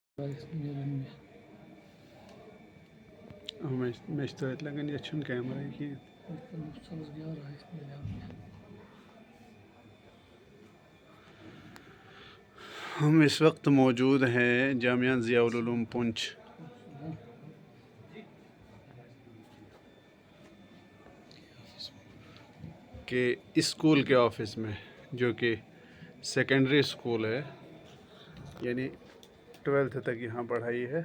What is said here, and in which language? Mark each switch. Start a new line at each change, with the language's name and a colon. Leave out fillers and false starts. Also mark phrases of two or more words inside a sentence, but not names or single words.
Kashmiri: مےٚ چھِ توتہِ لگان یَتھ چھُنہٕ کیمرا کینٛہہ.
Urdu: ہم اس وقت موجود ہیں جامعہ ضیاء العلوم پونچھ کے اسکول کے آفس میں، جو کہ سیکنڈری اسکول ہے، یعنی 12th تک یہاں پڑھائی ہے.